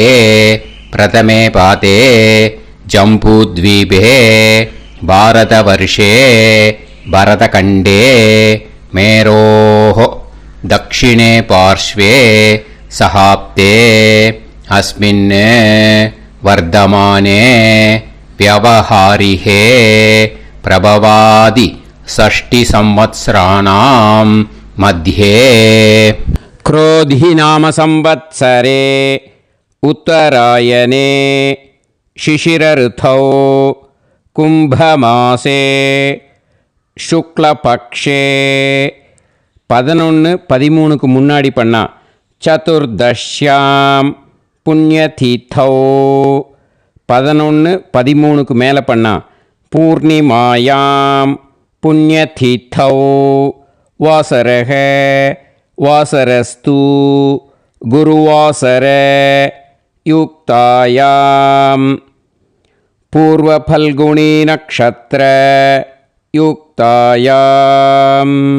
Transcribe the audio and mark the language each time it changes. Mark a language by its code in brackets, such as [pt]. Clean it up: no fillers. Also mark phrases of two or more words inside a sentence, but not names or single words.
[sa] प्रथमे पादे जम्बूद्वीपे भारतवर्षे भरतखण्डे मेरोः दक्षिणे पार्श्वे शकाब्दे अस्मिन् वर्तमाने व्यवहारिहे प्रभवादि षष्टि संवत्सराणां मध्ये क्रोधी नाम संवत्सरे उत्तरायणे शिशिरऋतौ कुंभमासे शुक्लपक्षे 11-13 [ta] முன்னாடி பண்ணா [sa] चतुर्दश्यां पुण्यतिथौ 11-13 [ta] மேலே பண்ணா [sa] पूर्णिमायां पुण्यतिथौ वासरक वासरस्तु गुरुवासर युक्तायां पूर्वफल्गुनी नक्षत्र युक्तायां.